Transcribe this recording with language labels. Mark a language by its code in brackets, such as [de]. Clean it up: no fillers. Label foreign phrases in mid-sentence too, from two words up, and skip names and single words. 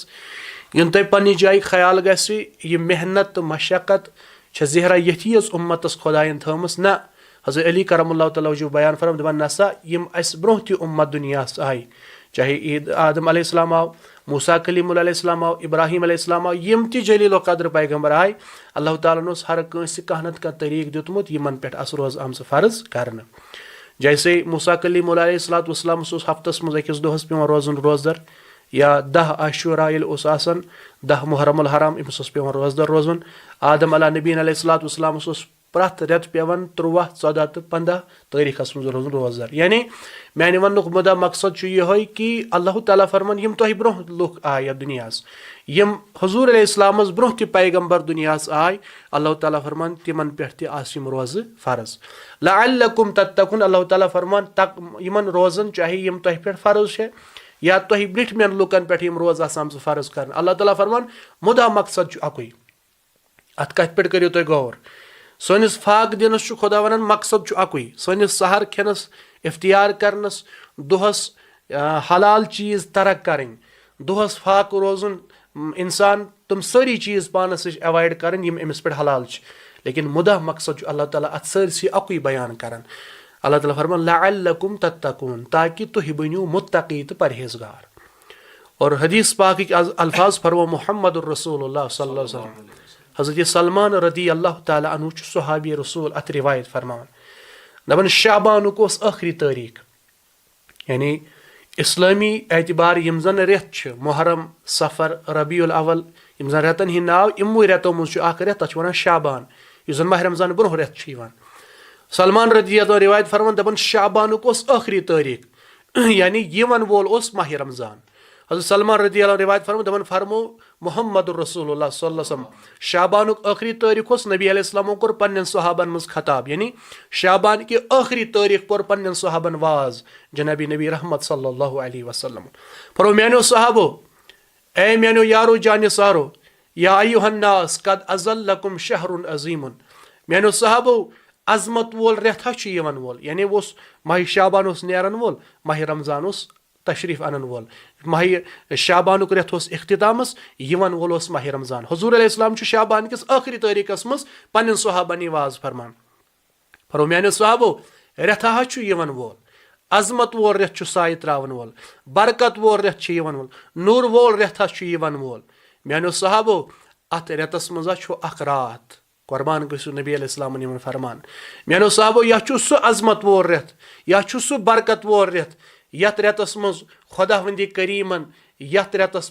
[ks] इन तुम पन्नि जाय ख्याल गस यह मेहनत तो मशक्क़त ज़हरा यथी उम्मतस खुदायन थमस ना, हज़रत अली [ar] كرم الله تعالى وجهه [ks] बयान फरमान दपान नसा यम अस ब्रोह ती उम्मत दुनियास आय, चाहे ईद आदम अलैहिस्सलाम आव, मूसा कलीमुल अलैहिस्सलाम आव, इब्राहिम अलैहिस्सलाम आव, यम ती जलील क़द्र पैगम्बर आय, अल्लाह ताला ने हर कंस कह नत कह तरीक दितमुत यमन पे अस रोज़ आम फ़र्ज करन। जैसे मूसा कलीमुल अलैहिस्सलाम हफ्तस मज अकिस दोहस पेवान रोज़न रोज़दर, या 10 आशूरा आसन 10 मुहर्रमुल हराम अमस पेवान रोज़दर रोज़न। आदम [ar] على نبينا عليه السلام [ks] प्रथ रेत पेवान 13, 14 तो 15 तारीखस मज रोज़न रोज़दर। यानी माने वनुक मुदा मकसद यह कि अल्लाह ताला फरमान यम तुह ब्रोह लुक आय दुनियास, यम हुजूर अलैहिस्सलाम ब्रोह ती पैगम्बर दुनियास आय, अल्लाह ताला फरमान तिमन पे यम रोज़ फ़र्ज, [ar] لعلكم تتقون, [ks] अल्लाह ताला फरमान यमन रोज़न चाहे यम तुह पे फ़र्ज है या तुह ब्रिठमें लुकन पे यम रोज़ आसाम फ़र्ज कर, अल्लाह ताला फरमान मुदा मकसद अकुई। अत कथ पे करियो तुम गौर, सोनिस फाक दिनस खुदा वन मकसद अकुई, सोनिस सहर खेनस इफ्तियार करनस, दोहस हलाल चीज़ तरक करें, दोहस फाक रोज़न इंसान तुम सारी चीज़ पानस एवॉइड करें यम अमिस पे हलाल, लेकिन मुदा मकसद अल्लाह ताला अत सरसी अकुई बयान करन। अल्लाह ताला फरमान [ar] لعلكم تتقون, [ks] ताकि तुह बनियो मुत्तक़ी तो परहेज़गार। [ur] اور حدیث پاک کے الفاظ فرما [ar] محمد رسول الله صلى الله عليه وسلم, [ks] हज़रत सलमान [ar] رضي الله تعالى عنه [ks] सहाबी रसूल अत रिवायत फरमान, दपन शाबानुक आखिरी तारीख, यानी इस्लामी एतबार यम जन रेत मुहर्रम, सफ़र, रबीउल अव्वल, यम जन रेतन हिंद नाव इमो रेतो मज रेत तथ वन शाबान, यह जन माह रमज़ान ब्रोह रेत। सलमान रदी रिवायत फरमान दपन शाबानुक आखिरी तारीख, यानी यवन वोल माह रमज़ान। हज़रत सलमान रदी रिवायत फरमो दपन फरमो [ar] محمد رسول الله صلى الله عليه وسلم, [ks] शाबानुक आखिरी तारीख नबी अलैहिस्सलाम कोर पन्न सहाबन मज खताब, यानी शाबान की आखिरी तारीख कोर पन्न सहाबन वाज जनाबी नबी रहमत [ar] صلى الله عليه وسلم. [ks] फरमो म्यानो सहाबो, ए म्यानो यारो जान सारो, [ar] يا أيها الناس قد أظلكم شهر عظيم, [ks] म्यानो सहाबो अजमत वोल रेथा यवन वोल, यानी वो माह शाबान नेरन वोल, माह रमज़ान तशरीफ अनन वोल, माह शाबानुक रेत इख्तितामस यवन वोल माह रमज़ान। हुजूर अलैहिस्सलाम शाबान किस आखिरी तारीखस मज पन्न सहाबन वाज फरमान, फरमाया सहाबो रेथा यवन वोल, عظمت وول رٮ۪تھ چھُ سایہِ ترٛاوَن وول برکت وول رٮ۪تھ چھُ یِوان وول نوٗر وول رٮ۪تھ حظ چھُ یِوان وول میانیو صحابو اَتھ رٮ۪تَس منٛز حظ چھُ اکھ راتھ قۄربان گٔژھِو نبی علیہ السلامن یِمن فرمان میانیو صحابو یا چھُ سُہ عظمت وول رٮ۪تھ یا چھُ سُہ برکت وول رٮ۪تھ یتھ رٮ۪تس منٛز خۄدا وندِ کریٖمن یتھ رٮ۪تس